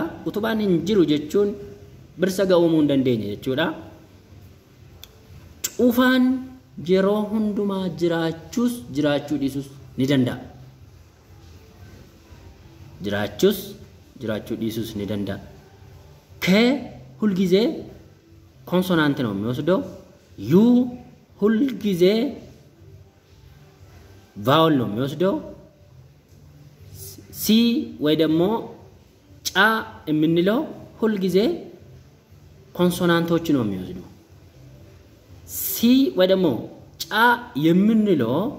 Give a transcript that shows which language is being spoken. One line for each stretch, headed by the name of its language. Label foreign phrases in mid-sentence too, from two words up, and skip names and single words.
Oromo: Utubaan hin jiru jechuun birsaga uumuu hin dandeenye jechuudha. Cufaan yeroo hundumaa jiraachuu dhiisus ni danda'a. Jiraachuu dhiisus ni danda'a.
Amharic: ሁልጊዜ ኮንሶናንት ነው የሚወስደው። ዩ ሁልጊዜ ቫውል ነው የሚወስደው። ሲ ወይ ደግሞ ጫ የምንለው ሁልጊዜ ኮንሶናንቶች ነው የሚወስደው። ሲ ወይ ደግሞ ጫ የምንለው